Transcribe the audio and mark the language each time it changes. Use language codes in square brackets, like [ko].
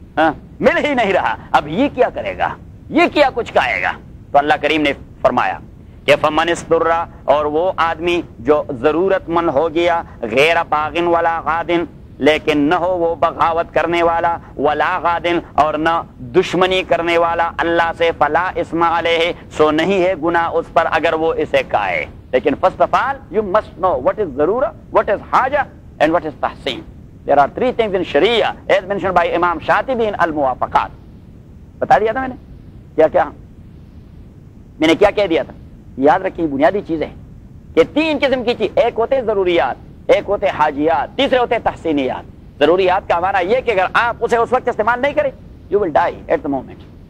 [ur] مل ہی نہیں رہا، اب یہ کیا کرے گا، یہ کیا کچھ کھائے گا؟ تو اللہ کریم نے فرمایا کہ فمن استر، اور وہ آدمی جو ضرورت مند ہو گیا، [ar] غیر باغن ولا غادن، [ur] لیکن نہ ہو وہ بغاوت کرنے والا، ولا غادن، اور نہ دشمنی کرنے والا اللہ سے، [ar] فلا اسم علیہ، [ur] سو نہیں ہے گناہ اس پر اگر وہ اسے کھائے. [en] لیکن first of all you must know what is zarurah, what is hajah and what is tahsin. There are three things in Sharia as mentioned by Imam Shatibi in al Muwafaqat. [ur] بتا دیا تھا میں نے کیا کیا، میں نے کیا کہہ دیا تھا، یاد رکھیں بنیادی چیزیں کہ تین قسم کی چیز، ایک ہوتے ضروریات، ایک ہوتے حاجیات، تیسرے ہوتے تحسینیات. ضروریات کا ہمارا یہ کہ اگر آپ اسے اس وقت استعمال نہیں کریں [en] you will die at the moment.